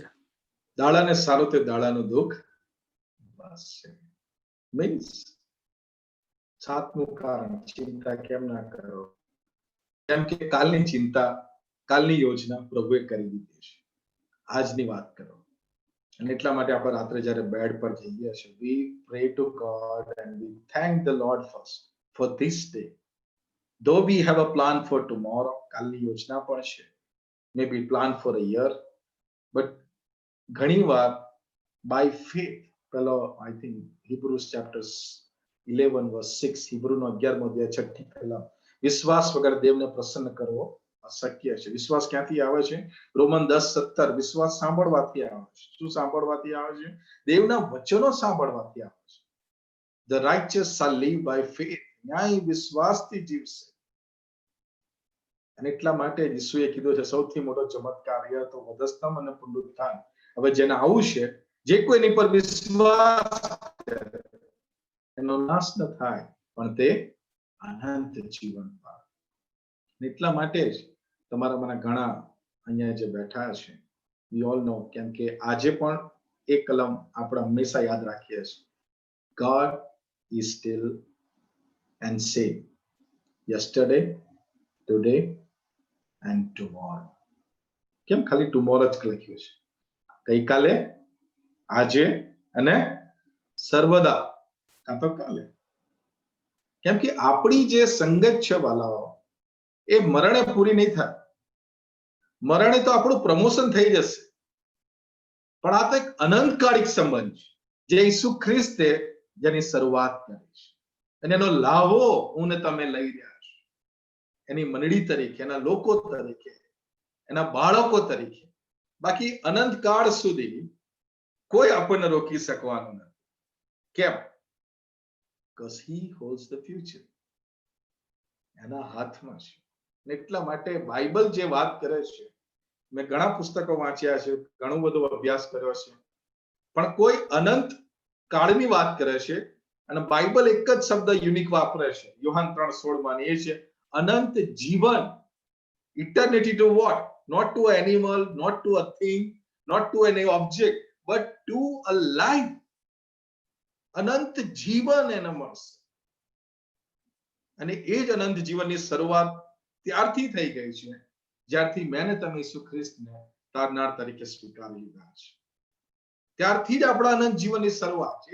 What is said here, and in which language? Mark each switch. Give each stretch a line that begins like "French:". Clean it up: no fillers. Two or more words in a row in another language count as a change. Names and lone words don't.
Gujarati: દાડાને સારું તે દાડાનું દુઃખ બસ છે. મીન્સ 7મું કારણ ચિંતા કેમ ના કરો, કેમ કે કાલની ચિંતા, કાલની યોજના પ્રભુએ કરી દીધી છે. આજની વાત કરો. અને એટલા માટે આપણે રાત્રે જ્યારે બેડ પર જઈએ છીએ,
English: we pray to God and we thank the Lord first for this day. Though we have a plan for tomorrow,
Gujarati: કાલની યોજના પણ છે,
English: maybe plan for a year, but
Gujarati: ઘણી વાર
English: by faith, પેલો I think Hebrews chapter 11 verse 6,
Gujarati: હિબ્રુનો 11મો અધ્યાય 6 કલમ, વિશ્વાસ વગર દેવને પ્રસન્ન કરવો અશક્ય છે. વિશ્વાસ ક્યાંથી આવે છે? રોમન 10:17, વિશ્વાસ સાંભળવાથી આવે છે. શું સાંભળવાથી આવે છે? દેવના વચનો સાંભળવાથી આવે છે.
English: The righteous shall live by faith.
Gujarati: ન્યાય વિશ્વાસથી જીવશે. અને એટલા માટે ઈસુએ કીધું છે સૌથી મોટો ચમત્કાર એ હતો વધસ્તંભ અને પુનરુત્થાન. હવે જેને આવું છે, જે કોઈ એની પર વિશ્વાસ કરે એનો નાશ ન થાય, પણ તે અનંત જીવન પામે. એટલા માટે જ તમારામાંના ઘણા અહીંયા જે બેઠા છે,
English: we all know,
Gujarati: કેમ કે આજે પણ એક કલમ આપણે હંમેશા યાદ રાખીએ છીએ,
English: God is still and same yesterday, today and tomorrow.
Gujarati: કેમ ખાલી tomorrow જ લખ્યું છે? ગઈકાલે, આજે અને સર્વદા, કાં તો કાલે. કેમ કે આપણી જે સંગત છે વાલાઓ, એ મરણે પૂરી નહીં થાય. મરણે તો આપણું પ્રમોશન થઈ જશે, પણ આ તો એક અનંતકાળિક સંબંધ છે જે ઈસુ ખ્રિસ્તે જેની શરૂઆત કરી છે, અને એનો લાભો હું ને તમે લઈ રહ્યા છો, એની મંડળી તરીકે, એના લોકો તરીકે, એના બાળકો તરીકે. બાકી અનંતકાળ સુધી કોઈ આપણને રોકી શકવાનું નથી. કેમ?
English: Because he holds the future.
Gujarati: એના હાથમાં છે. એટલા માટે બાઇબલ જે વાત કરે છે, મેં ઘણા પુસ્તકો વાંચ્યા છે, ઘણો બધો અભ્યાસ કર્યો છે, પણ કોઈ અનંત કાળની વાત કરે છે અને બાઇબલ એક જ શબ્દ યુનિક વાપરે છે યોહાન 3:16 એ છે અનંત જીવન.
English: Eternity to what? Not to an animal, not to a thing, not to any object, but to a life.
Gujarati: અનંત જીવન એને મળશે. અને એ જ અનંત જીવનની શરૂઆત ત્યારથી થઈ ગઈ છે જ્યારથી મેં તમે ઈસુ ખ્રિસ્તને તારનાર તરીકે સ્વીકારી લીધા છે. ત્યારથી જ આપણા અનંત જીવનની શરૂઆત છે.